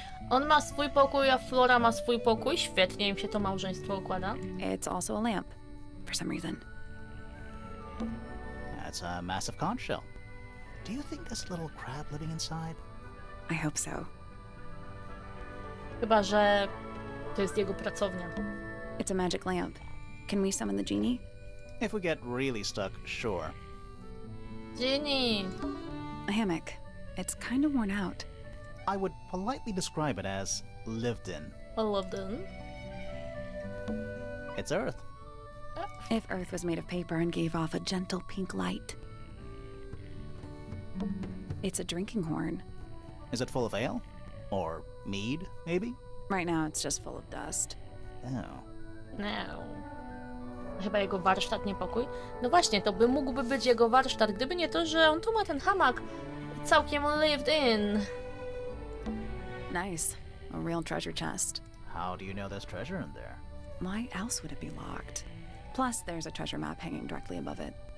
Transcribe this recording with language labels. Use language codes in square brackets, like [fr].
[pl] On ma swój pokój, a Flora ma swój pokój. Świetnie im się to małżeństwo układa. [en] it's also a lamp, for some reason. That's a massive conch shell. Do you think there's a little crab living inside? I hope so. [pl] Chyba, że to jest jego pracownia. [en] It's a magic lamp. Can we summon the genie? If we get really stuck, sure. Ginny! A hammock. It's kind of worn out. I would politely describe it as lived in. I love them. It's Earth. If Earth was made of paper and gave off a gentle pink light. It's a drinking horn. Is it full of ale? Or mead, maybe? Right now, it's just full of dust. Oh. No. [pl] Chyba jego warsztat, nie pokój. No właśnie, to mógłby być jego warsztat, gdyby nie to, że on tu ma ten hamak całkiem [en] lived in. Nice. A real treasure chest. How do you know there's treasure in there? Why else would it be locked? Plus, there's a treasure map hanging directly above it.